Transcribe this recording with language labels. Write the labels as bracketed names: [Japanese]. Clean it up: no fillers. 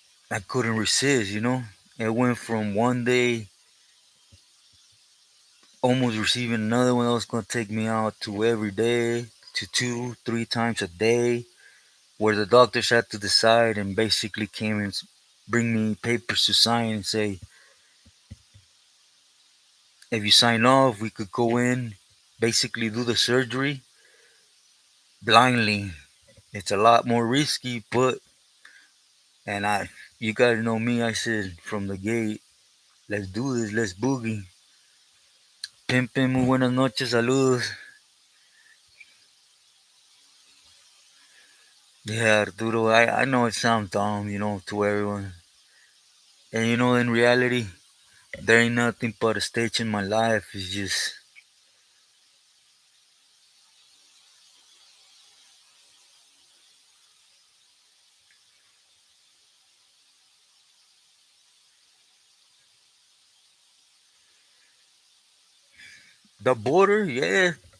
[English] I couldn't resist. It went from one day almost receiving another one that was going to take me out to every day, to two, three times a day, where the doctors had to decide and basically came and bring me papers to sign and say, if you sign off, we could go in, basically do the surgery blindly. It's a lot more risky, but, and you guys know me, I said from the gate, let's do this, let's boogie. [Spanish] Pimpin, muy buenas noches, saludos. [English] Yeah, Arturo, I know it sounds dumb, to everyone. And in reality, there ain't nothing but a stage in my life. It's just the border, yeah.